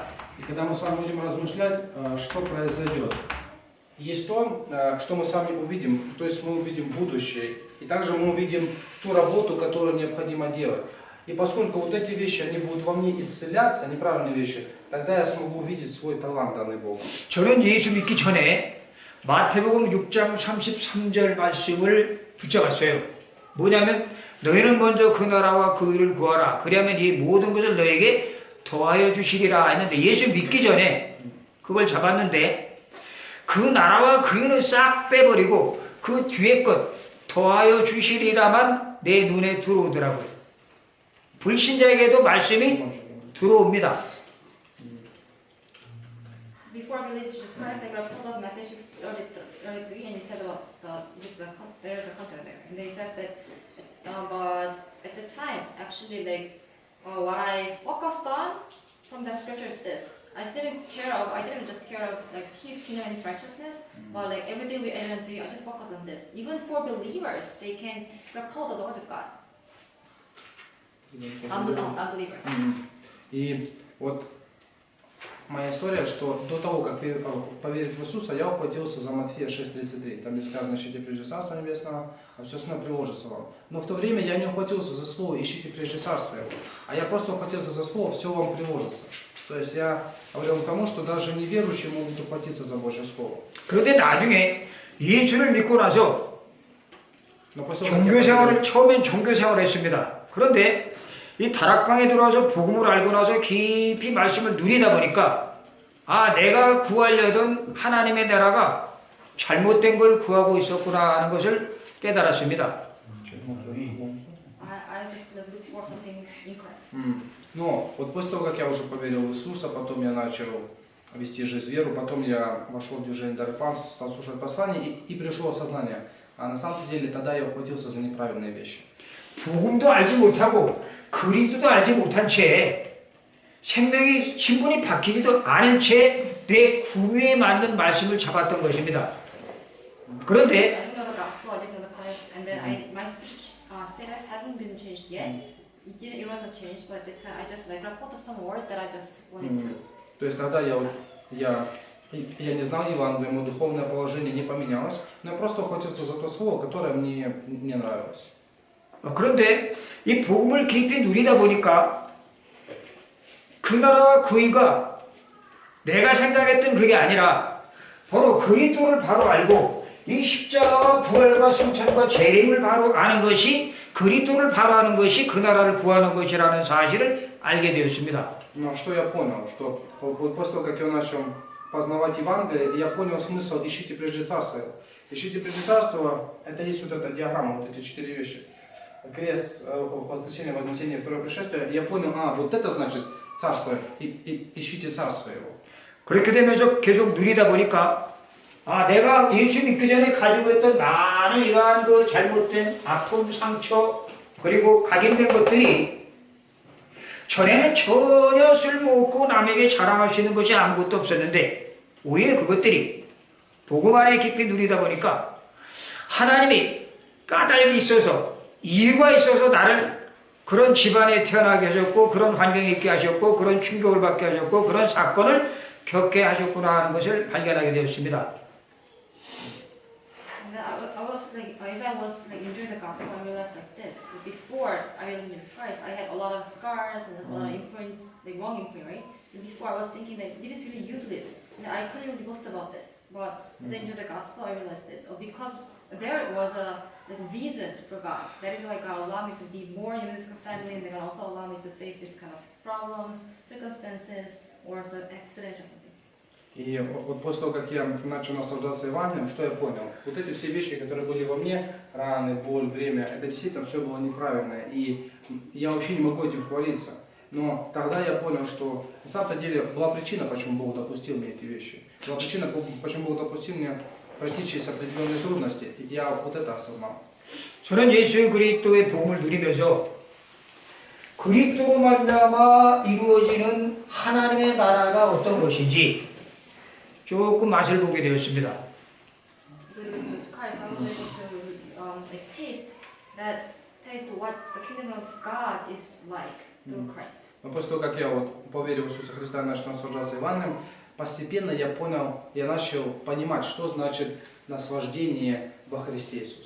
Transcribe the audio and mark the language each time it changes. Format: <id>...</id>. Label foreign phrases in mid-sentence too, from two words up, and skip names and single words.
<ru>И когда мы с вами будем размышлять, что произойдет, есть то, что мы сами увидим, то есть мы увидим будущее, и также мы увидим ту работу, которую необходимо делать. И поскольку вот эти вещи, они будут во мне исцеляться, неправильные вещи, тогда я смогу увидеть свой талант, данный Богом.</ru> <ko>저는 예수 믿기 전에 마태복음 6장 33절 말씀을 붙잡았어요. 뭐냐면 너희는 먼저 그 나라와 그 의를 구하라. 그리하면 이 모든 것을 너에게 더하여 주시리라 했는데, 예수 믿기 전에 그걸 잡았는데 그 나라와 그 의는 싹 빼버리고 그 뒤에 것 더하여 주시리라만 내 눈에 들어오더라고요. 불신자에게도 말씀이 들어옵니다.</ko> <en>Before I believed Jesus Christ, I got hold of Matthew 6:33, and he said about there is a content there, and he says that, but at the time, actually, like what I focused on from that scripture is this: I didn't just care of like His kingdom and His righteousness, but like everything we add unto you, I just focus on this. Even for believers, they can grab hold of the word of God. Unbelievers.</en> <ru>И вот моя история, что до того, как поверить в Иисуса, я ухватился за Матфея 6:33. Там есть сказано: ищите прежде Царства Небесного, а все остальное приложится вам. Но в то время я не ухватился за слово «ищите прежде Царства Его», а я просто ухватился за слово «все вам приложится». То есть я говорил к тому, что даже неверующие могут ухватиться за Божье Слово.</ru> <ko>그런데 나중에 예수를 믿고 나서</ko> <ru>Но после того, как я</ru> <ko>종교생활을 처음엔 종교생활을 했습니다. 그런데 이 다락방에 들어와서 복음을 알고 나서 깊이 말씀을 누리다 보니까 내가 구하려던 하나님의 나라가 잘못된 걸 구하고 있었구나 하는 것을 깨달았습니다.</ko> <en>I just look for something incorrect.</en> <ru>Но вот после того, как я уже поверил в Иисуса, потом я начал вести жизнь веру, потом я вошел в движение Дарпан, стал слушать послание и пришло осознание. А на самом деле тогда я ухватился за неправильные вещи.</ru> <ko>복음도 알지 못하고 그리스도도 알지 못한 채 생명의 신분이 바뀌지도 않은 채 내 구미에 맞는 말씀을 잡았던 것입니다. 그런데</ko> <en>I didn't know the gospel, I didn't know the Christ, and then my status hasn't been changed yet. It wasn't changed, but I just like grabbed some word that I just wanted to.</en> <ru>То есть тогда я не знал Евангелия, мое духовное положение не поменялось, но я просто ухватился за то слово, которое мне не нравилось.</ru> <ko>그런데 이 복음을 깊이 누리다 보니까 그 나라와 그 의가 내가 생각했던 그게 아니라 바로 그리스도를 바로 알고 이 십자가와 부활과 승천과 재림을 바로 아는 것이, 그리스도를 바로 아는 것이 그 나라를 구하는 것이라는 사실을 알게 되었습니다.</ko> <ru>Но что я понял, что вот после того, как я начал познавать Евангелие, я понял смысл «ищите прежде Царство». «Ищите прежде Царство» — это есть вот эта диаграмма, вот эти 4 вещи. Крест, воскресение, вознесение, второе пришествие. Я понял, вот это значит Царство, ищите Царство Его.</ru> <ko>그렇게 되면서 계속 누리다 보니까 내가 예수 믿기 전에 가지고 있던 많은 이러한 그 잘못된 아픔, 상처, 그리고 각인된 것들이 전에는 전혀 쓸모없고 남에게 자랑할 수 있는 것이 아무것도 없었는데, 오히려 그것들이 복음 안에 깊이 누리다 보니까 하나님이 까닭이 있어서, 이유가 있어서 나를 그런 집안에 태어나게 하셨고, 그런 환경에 있게 하셨고, 그런 충격을 받게 하셨고, 그런 사건을 겪게 하셨구나 하는 것을 발견하게 되었습니다.</ko> <en>I was like, as I was like enjoying the gospel, I realized like this. Before I really knew Jesus Christ, I had a lot of scars and a lot of imprint, like wrong imprint, right? And before I was thinking that this is really useless, and I couldn't really boast about this. But as I enjoyed the gospel, I realized this. Because there was a reason for God. That is why God allowed me to be born in this family, and God also allowed me to face this kind of problems, circumstances, or an accident or something.</en> <ru>И вот после того, как я начал наслаждаться Евангелием, что я понял? Вот эти все вещи, которые были во мне, раны, боль, время, это действительно все было неправильно. И я вообще не могу этим хвалиться. Но тогда я понял, что на самом-то деле была причина, почему Бог допустил мне эти вещи. Была причина, почему Бог допустил мне пройти через определенные трудности. И я вот это осознал.</ru> <ko>저는 예수 그리스도의 복음을 누리면서 그리스도로 말미암아 이루어지는 하나님의 나라가 어떤 것인지 조금 맛을 보게 되었습니다.</ko> <en>Through Jesus Christ, I was able to like taste what the kingdom of God is like through Christ.</en> <ru>Но после того, как я вот поверил в Иисуса Христа и начал наслаждаться Евангелием, постепенно я понял, я начал понимать, что значит наслаждение во Христе Иисусе.</ru>